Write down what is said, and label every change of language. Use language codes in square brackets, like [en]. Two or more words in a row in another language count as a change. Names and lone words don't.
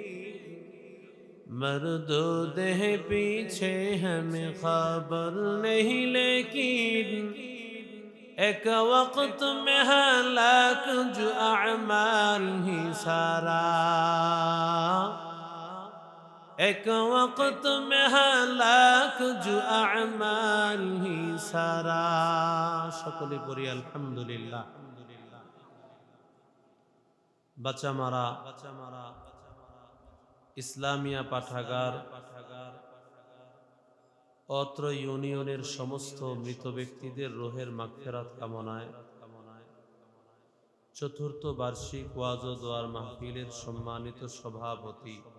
[ur] مردود ہے پیچھے ہمیں خبر نہیں لیکن، ایک وقت میں ہلاک جو اعمال ہی سارا، ایک وقت میں ہلاک جو اعمال ہی سارا۔ [bn] সকলে পড়ি আলহামদুলিল্লাহ। বাচামারা ইসলামিয়া পাঠাগার অত্র ইউনিয়নের সমস্ত মৃত ব্যক্তিদের রুহের মাগফিরাত কামনায় চতুর্থ বার্ষিক ওয়াজ ও দোয়ার মাহফিলের সম্মানিত সভাপতি,